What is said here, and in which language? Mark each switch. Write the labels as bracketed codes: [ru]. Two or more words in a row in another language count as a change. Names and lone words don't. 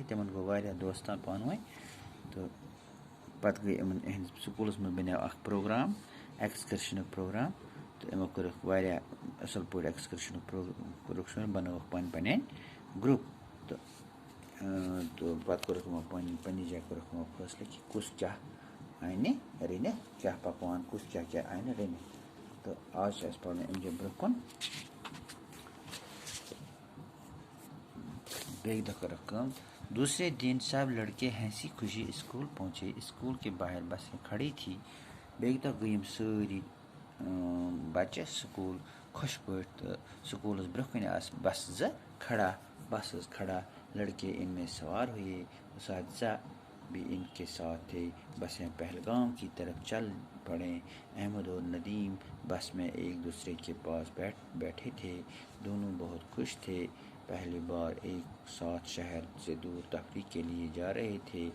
[ks] تِمن گوٚو واریاہ دوستان پانہٕ ؤنۍ تہٕ پَتہٕ گٔے یِمن یِہٕنٛدِس سکوٗلَس منٛز بَنیو اکھ پروگرام ایٚکٕسکرشنُک پروگرام تہٕ یِمو کٔرٕکھ واریاہ اَصٕل پٲٹھۍ ایٚکٕسکرشنُک کوٚرُکھ سُہ بَنٲوٕکھ پَنٕنۍ گرُپ تہٕ پَتہٕ کوٚرُکھ یِمو پنٛنہِ جایہِ کوٚرُکھ یِمو فٲصلہٕ کہِ کُس کیٛاہ اَنہِ رٔنِتھ کیٛاہ پَکوان کُس کیٛاہ اَنہِ رٔنِتھ. تہٕ آز چھِ اَسہِ پَرُن اَمہِ برونٛہہ کُن. بیٚکہِ دۄہ کٔرٕکھ کٲم. [ur] دوسرے دن سب لڑکے ہنسی خوشی اسکول پہنچے. اسکول کے باہر بسیں کھڑی تھی. [ks] بیٚکہِ دۄہ گٔے یِم سٲری بَچہِ سکوٗل خۄش پٲٹھۍ تہٕ سکوٗلَس برونٛہہ کَنہِ آسہٕ بَسہٕ زٕ کھڑا. بس ٲس کھڑا. [ur] لڑکے ان میں سوار ہوئے. اساتذہ بھی ان کے ساتھ تھے. بسیں پہلگام کی طرف چل پڑے. احمد اور ندیم بس میں ایک دوسرے کے پاس بیٹھے تھے. دونوں بہت خوش تھے. پہلی بار ایک ساتھ شہر سے دور تفریح کے لیے جا رہے تھے.